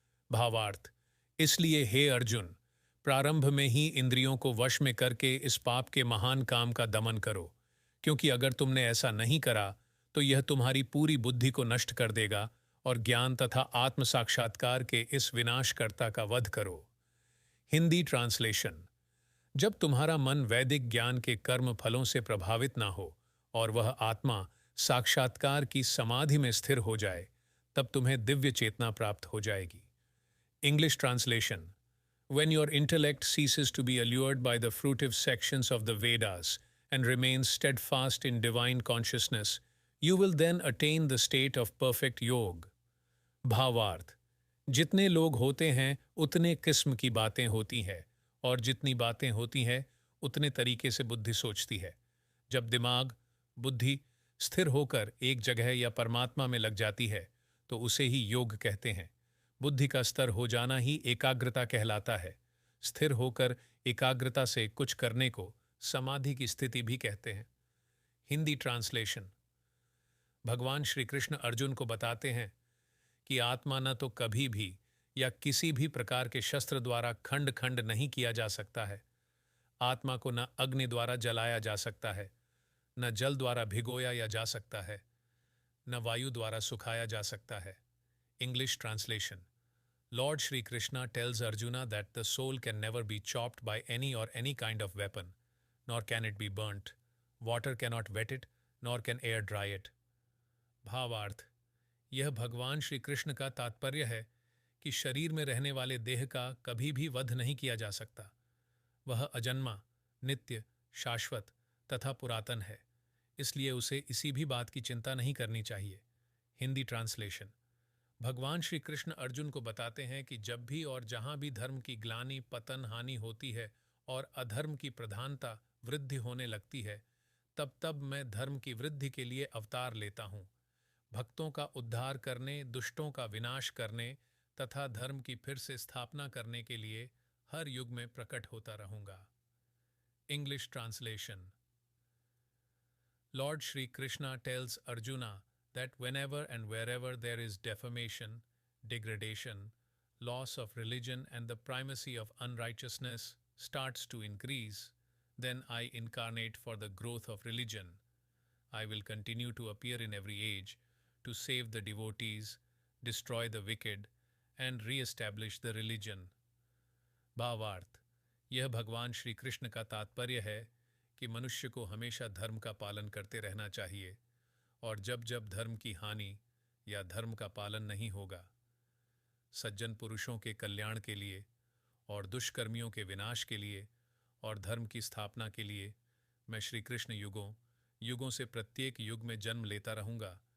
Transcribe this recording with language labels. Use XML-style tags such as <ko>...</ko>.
<hi>भावार्थ: इसलिए हे अर्जुन, प्रारंभ में ही इंद्रियों को वश में करके इस पाप के महान काम का दमन करो, क्योंकि अगर तुमने ऐसा नहीं करा तो यह तुम्हारी पूरी बुद्धि को नष्ट कर देगा और ज्ञान तथा आत्म साक्षात्कार के इस विनाशकर्ता का वध करो। हिंदी ट्रांसलेशन। जब तुम्हारा मन वैदिक ज्ञान के कर्म फलों से प्रभावित ना हो और वह आत्मा साक्षात्कार की समाधि में स्थिर हो जाए, तब तुम्हें दिव्य चेतना प्राप्त हो जाएगी।</hi> <en>English translation. When your intellect ceases to be allured by the fruitive sections of the Vedas and remains steadfast in divine consciousness, you will then attain the state of perfect yoga.</en> <hi>भावार्थ: जितने लोग होते हैं उतने किस्म की बातें होती हैं और जितनी बातें होती हैं उतने तरीके से बुद्धि सोचती है। जब दिमाग, बुद्धि स्थिर होकर एक जगह या परमात्मा में लग जाती है तो उसे ही योग कहते हैं। बुद्धि का स्तर हो जाना ही एकाग्रता कहलाता है। स्थिर होकर एकाग्रता से कुछ करने को समाधि की स्थिति भी कहते हैं। हिंदी ट्रांसलेशन। भगवान श्री कृष्ण अर्जुन को बताते हैं कि आत्मा न तो कभी भी या किसी भी प्रकार के शस्त्र द्वारा खंड खंड नहीं किया जा सकता है। आत्मा को न अग्नि द्वारा जलाया जा सकता है, न जल द्वारा भिगोया या जा सकता है, न वायु द्वारा सुखाया जा सकता है।</hi> <en>English translation. Lord Shri Krishna tells Arjuna that the soul can never be chopped by any or any kind of weapon, nor can it be burnt. Water cannot wet it, nor can air dry it.</en> <hi>भावार्थ। यह भगवान श्री कृष्ण का तात्पर्य है कि शरीर में रहने वाले देह का कभी भी वध नहीं किया जा सकता। वह अजन्मा, नित्य, शाश्वत तथा पुरातन है, इसलिए उसे इसी भी बात की चिंता नहीं करनी चाहिए। हिंदी ट्रांसलेशन। भगवान श्री कृष्ण अर्जुन को बताते हैं कि जब भी और जहां भी धर्म की ग्लानि, पतन, हानि होती है और अधर्म की प्रधानता, वृद्धि होने लगती है, तब तब मैं धर्म की वृद्धि के लिए अवतार लेता हूं। भक्तों का उद्धार करने, दुष्टों का विनाश करने तथा धर्म की फिर से स्थापना करने के लिए हर युग में प्रकट होता रहूंगा।</hi> <en>English translation. Lord Shri Krishna tells Arjuna that whenever and wherever there is defamation, degradation, loss of religion, and the primacy of unrighteousness starts to increase, then I incarnate for the growth of religion. I will continue to appear in every age to save the devotees, destroy the wicked, and re-establish the religion.</en> <hi>भावार्थ। यह भगवान श्री कृष्ण का तात्पर्य है कि मनुष्य को हमेशा धर्म का पालन करते रहना चाहिए, और जब जब धर्म की हानि या धर्म का पालन नहीं होगा, सज्जन पुरुषों के कल्याण के लिए और दुष्कर्मियों के विनाश के लिए और धर्म की स्थापना के लिए मैं श्री कृष्ण युगों युगों से प्रत्येक युग में जन्म लेता रहूंगा।</hi>